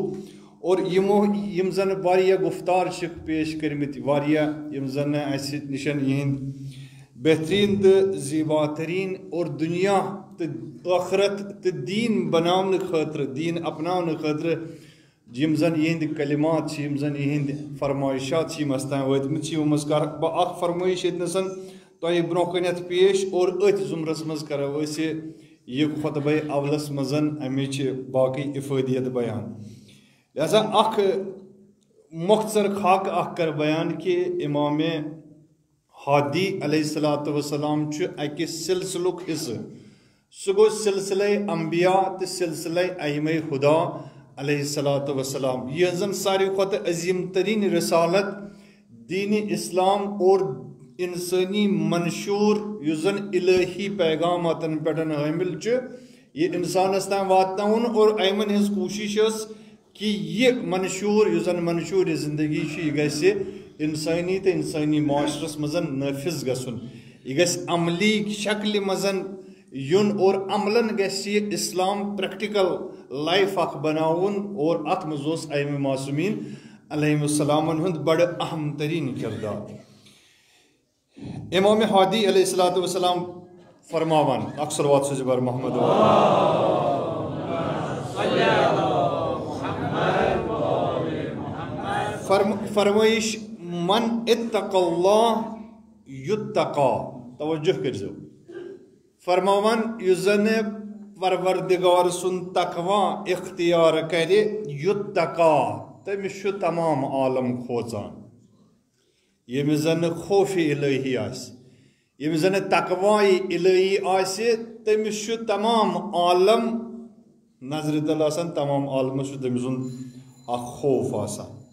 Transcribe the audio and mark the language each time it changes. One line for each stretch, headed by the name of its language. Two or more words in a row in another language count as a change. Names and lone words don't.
Kashmiri: اور یِم زن واریاہ گُفتار چھِکھ پیش کٔرمٕتۍ، واریاہ یِم زن اسہِ نِشن یِہنٛدۍ بہتریٖن تہٕ زیبا تریٖن اور دُنیا تہٕ ٲخرت تہٕ دیٖن بناونہٕ خٲطرٕ، دیٖن اپناونہٕ خٲطرٕ یِم زن یِہنٛدۍ کلمات چھِ، یِم زن یِہنٛدۍ فرمٲیشات چھِ یِم اَسہِ تام وٲتمٕتۍ چھِ. یِمو منٛز کرٕ بہٕ اکھ فرمٲیش ییٚتنس تۄہہِ برونٛہہ کَنٮ۪تھ پیش، اور أتھۍ ضُمرس منٛز کرو أسۍ یہِ خۄطبے اولس منٛز امِچ باقٕے افٲدیت بیان. لہذا اکھ مۄختصر خاکہٕ اکھ کرٕ بیان کہِ امام ہادی
Arabic: علیہ الصلاۃ وسلام
Kashmiri: چھُ اکہِ سلسلُک حصہٕ. سُہ گوٚو سلسلے انبیاء تہٕ سلسلے ائمہ ہدا
Arabic: علیہ الصلوۃ والسلام
Kashmiri: یہ زن ساروی کھۄتہٕ عظیم ترین رسالت دین اسلام اور انسانی منشور یُس زن الہی پیغاماتن پٮ۪ٹھ حٲمِل چھُ یہ انسانس تام واتناوُن اور ایمن ہٕنٛز کوٗشش ٲس کہ یہ منشور یُس زن منشور زندگی چھُ یہ گژھِ انسانی تہٕ انسانی معاشرس منٛز نٲفِظ گژھُن یہ گژھِ عملی شکلہِ منٛز یُن اور عملن گژھِ یہ اسلام
English: practical life
Kashmiri: اکھ بناوُن اور اتھ منٛز اوس ائمہ معصومین علیہم السلامن ہُنٛد بڑٕ اہم ترین کردار امام ہادی
Arabic: علیہ الصلوۃ والسلام
Kashmiri: فرماوان اکھ صلوات سوزِ بر محمد فرمائش
Arabic: من اتق اللہ یتقا
Kashmiri: توجہ کرزو فرماوان یُس زن پروردگار سن تقوا اختیار کرِ یتقا تٔمِس چھُ تمام عالم کھوژان ییٚمِس زن خوف الہی آسہِ ییٚمِس زن تقواے الہی آسہِ تٔمِس چھُ تمام عالم نظرِ تل آسان تمام عالمس چھُ تٔمۍ سُنٛد اکھ خوف آسان